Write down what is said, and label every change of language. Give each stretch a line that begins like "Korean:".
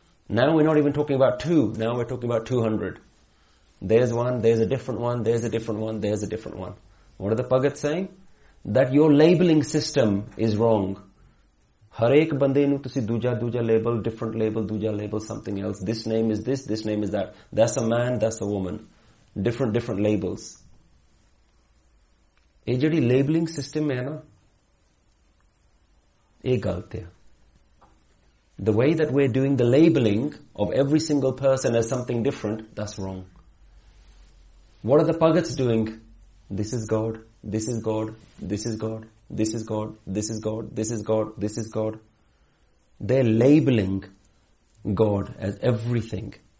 English: Now we're not even talking about two, now we're talking about 200. There's one, there's a different one, there's a different one, there's a different one. What are the Bhagat saying? That your labeling system is wrong.
Punjabi: Harek bande nu tusi duja duja label,
English: different label,
Punjabi: duja label,
English: something else. This name is this, this name is that. That's a man, that's a woman. Different labels.
Punjabi: ਏ ਜੇਹੜੀ labeling system ਹੈ ਨਾ, ਏ ਗ਼ਲਤ ਹੈ.
English: The way that we're doing the labeling of every single person as something different, that's wrong. What are the Bhagats doing? This is God, this is God, this is God, this is God, this is God, this is God, this is God. They're labeling God as everything.